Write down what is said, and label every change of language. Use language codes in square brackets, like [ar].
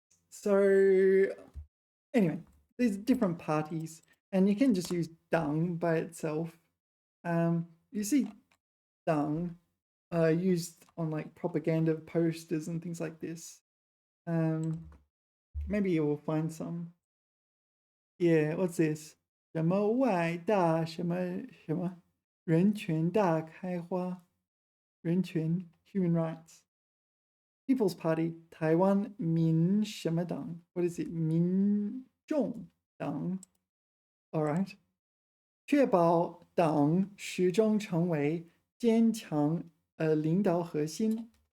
[en] So anyway, there's different parties, and you can just use 党 by itself. You see 党 used on like propaganda posters and things like this. Maybe you will find some. Yeah, what's this? [zh] 什么外大什么什么人权大开花? [en] 人权 human rights. People's Party, Taiwan 民什么党? What is it? 民众党.All right. [zh] 确保党始终成为坚强领导核心.